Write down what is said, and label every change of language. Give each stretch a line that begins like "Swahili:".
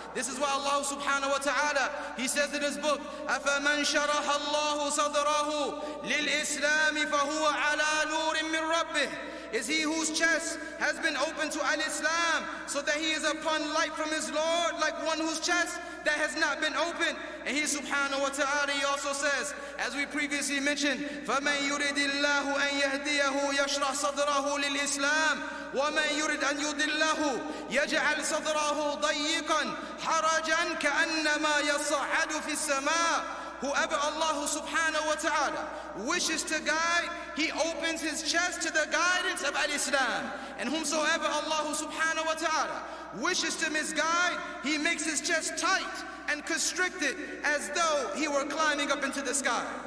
English: This is why Allah subhanahu wa ta'ala, he says in his book,
Arabic: أَفَمَنْ شَرَحَ اللَّهُ صَدْرَهُ لِلْإِسْلَامِ فَهُوَ عَلَى نُورٍ مِّن رَبِّهِ.
English: Is he whose chest has been opened to al-Islam, so that he is upon light from his Lord, like one whose chest that has not been opened. And he subhanahu wa ta'ala, he also says, as we previously mentioned,
Arabic: فَمَنْ يُرِدِ اللَّهُ أَنْ يَهْدِيَهُ يَشْرَحْ صَدْرَهُ لِلْإِسْلام وَمَنْ يُرِدْ أَنْ يُضِلَّهُ يَجْعَلْ صَدْرَهُ ضَيِّقًا حَرَجًا كَأَنَّمَا يَصَّعَّدُ فِي السَّمَاءِ.
English: Whoever Allah subhanahu wa ta'ala wishes to guide, he opens his chest to the guidance of al-Islam. And whomsoever Allah subhanahu wa ta'ala wishes to misguide, he makes his chest tight and constricted as though he were climbing up into the sky.